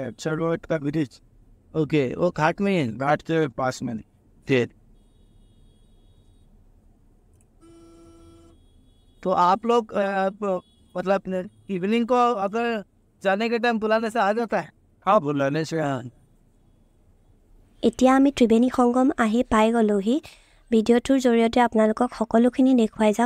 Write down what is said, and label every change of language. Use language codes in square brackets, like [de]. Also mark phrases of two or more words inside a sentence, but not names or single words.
[hi] अक्षय वट का ब्रिज ओके, वो घाट में ही है। घाट के पास में ठीक। तो आप लोग मतलब इवनिंग को अगर जाने के टाइम बुलाने से आ जाता है? हाँ बुलाने से हाँ। [as] এতিয়া আমি ত্ৰিবেণী সংগম আহি পাই গলোহি। ভিডিঅ'টোৰ জৰিয়তে আপোনালোকক সকলোখিনি দেখুৱাই যাম।